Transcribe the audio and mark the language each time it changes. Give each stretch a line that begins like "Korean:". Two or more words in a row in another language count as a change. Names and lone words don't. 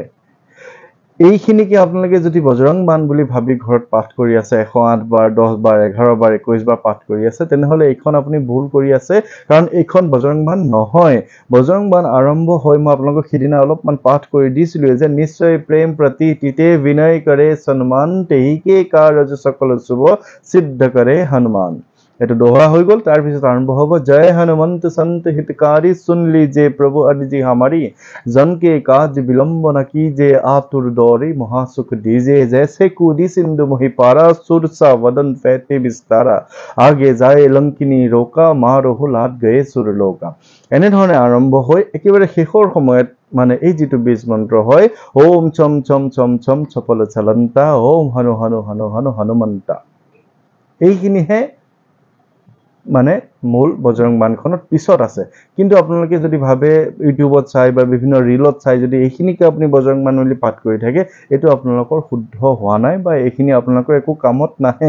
Assamese: এইখিনিকে আপোনালোকে যদি বজৰং বাণ বুলি ভাবি ঘৰত পাঠ কৰি আছে 108 বাৰ, 10 বাৰ, 11 বাৰ, 21 বাৰ পাঠ কৰি আছে, তেনেহ'লে এইখন আপুনি ভুল কৰি আছে, কাৰণ এইখন বজৰং বাণ নহয়। বজৰং বাণ আৰম্ভ হয়, মই আপোনালোকক সিদিনা অলপমান পাঠ কৰি দিছিলোঁ যে
Awadhi: निश्चय प्रेम प्रति तिते बिनय करे सन्मान, तेहिके कारज सकल शुभ सिद्ध करे हनुमान।
Assamese: এইটো দোহা হৈ গ'ল। তাৰপিছত আৰম্ভ হ'ব
Awadhi: जय हनुमंत संत हितकारी सुन लीजिए प्रभु अर्जी हमारी, जन के काज विलंब न कीजिए आतुर दौरे महासुख दीजिए, जैसे कूदी सिंधु मोहि पारा सुरसा वदन फैते विस्तारा, आगे जाए लंकिनी रोका मारहु लाद गए सुरलोका।
Assamese: এনেধৰণে আৰম্ভ হৈ একেবাৰে শেষৰ সময়ত মানে এই যিটো বীজ মন্ত্ৰ হয়
Awadhi: ॐ चं चं चं चं चपल चलंता, ॐ हनु हनु हनु हनु हनुमंता,
Assamese: এইখিনিহে মানে মূল বজৰং বাণখনত পিছত আছে। কিন্তু আপোনালোকে যদি ভাবে ইউটিউবত চাই বা বিভিন্ন ৰিলত চাই যদি এইখিনিকে আপুনি বজৰং বাণ বুলি পাঠ কৰি থাকে, এইটো আপোনালোকৰ শুদ্ধ হোৱা নাই বা এইখিনি আপোনালোকৰ একো কামত নাহে।